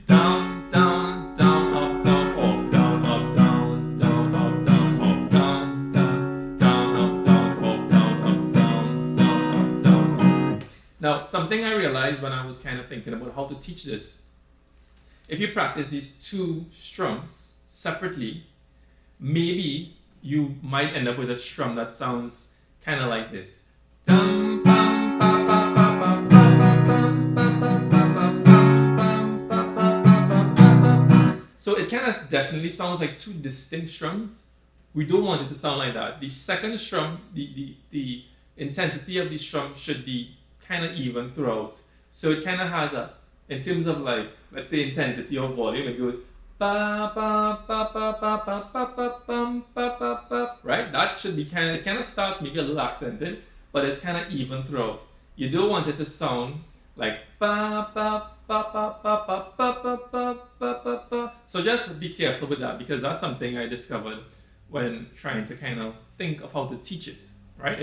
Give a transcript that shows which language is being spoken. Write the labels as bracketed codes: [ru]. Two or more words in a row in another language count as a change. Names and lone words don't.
[en] Down, down, down, up, down, off, down, up, down, down, up, down, off, down, down, down, up, down, off, down, up, down, down, up, down, off. Now, something I realized when I was kind of thinking about how to teach this, if you practice these 2 strums separately, maybe you might end up with a strum that sounds kind of like this. Dum, bum, ba, ba, ba, ba, ba, bum, ba, ba, ba, ba, bum, ba, ba, ba, ba, ba, ba. So it kind of definitely sounds like 2 distinct strums. We don't want it to sound like that. The second strum, the intensity of the strum should be kind of even throughout. So it kind of has a, in terms of like, let's say intensity or volume, it goes ba ba ba ba ba ba ba ba bum ba ba ba. Right? That should be it kind of starts maybe a little accented, but it's kind of even throughout. You don't want it to sound like ba ba ba, ba, ba, ba, ba, ba, ba, ba, ba, ba. So just be careful with that, because that's something I discovered when trying to kind of think of how to teach it, right?